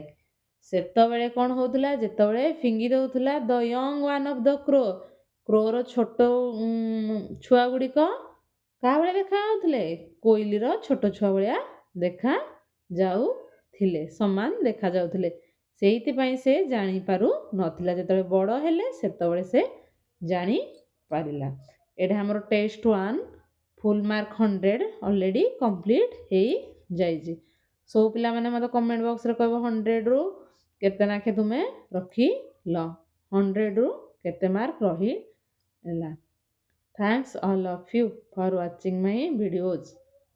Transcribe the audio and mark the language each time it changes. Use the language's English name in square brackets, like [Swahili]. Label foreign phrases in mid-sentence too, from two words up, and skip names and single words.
[Odia] ସେତେବେଳେ କ'ଣ ହେଉଥିଲା, ଯେତେବେଳେ ଫିଙ୍ଗି ଦେଉଥିଲା [English] the young one of the crow, [Odia] କ୍ରୋର ଛୋଟ ଛୁଆ ଗୁଡ଼ିକ କାହା ଭଳିଆ ଦେଖାଯାଉଥିଲେ? କୋଇଲିର ଛୋଟ ଛୁଆ ଭଳିଆ ଦେଖାଯାଉଥିଲେ, ସମାନ ଦେଖାଯାଉଥିଲେ। ସେଇଥିପାଇଁ ସେ ଜାଣିପାରୁନଥିଲା। ଯେତେବେଳେ ବଡ଼ ହେଲେ ସେତେବେଳେ ସେ ଜାଣିପାରିଲା। ଏଇଟା ଆମର [English] test 1 full mark 100 already complete [Odia] ହେଇଯାଇଛି। ସବୁ ପିଲାମାନେ ମୋତେ କମେଣ୍ଟ ବକ୍ସରେ କହିବ 100ରୁ କେତେ ନାଖେ ତୁମେ ରଖିଲ, 100ରୁ କେତେ ମାର୍କ ରହିଲା। [English] Thanks all of you for watching my videos.